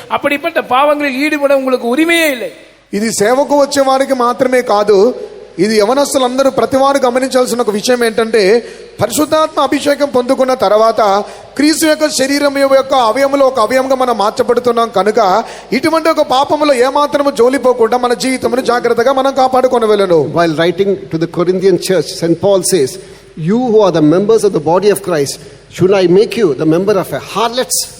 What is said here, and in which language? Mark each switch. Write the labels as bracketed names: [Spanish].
[Tamil] அப்படிப்பட்ட பாவங்களில் ஈடுபட உங்களுக்கு உரிமையே இல்லை. [Telugu] ఇది సేవకు వచ్చే వారికి మాత్రమే కాదు, ఇది యవనస్తులందరూ ప్రతివారు గమనించాల్సిన ఒక విషయం ఏంటంటే పరిశుద్ధాత్మ అభిషేకం పొందుకున్న తర్వాత క్రీస్తు యొక్క శరీరం యొక్క అవయములో ఒక అవయవంగా మనం మార్చబడుతున్నాం కనుక ఇటువంటి ఒక పాపములో ఏమాత్రము జోలిపోకుండా మన జీవితమును జాగ్రత్తగా మనం కాపాడుకొనవలెను. [English] While writing to the Corinthian church, St. Paul says, you who are the members of the body of Christ, should I make you the member of a harlot?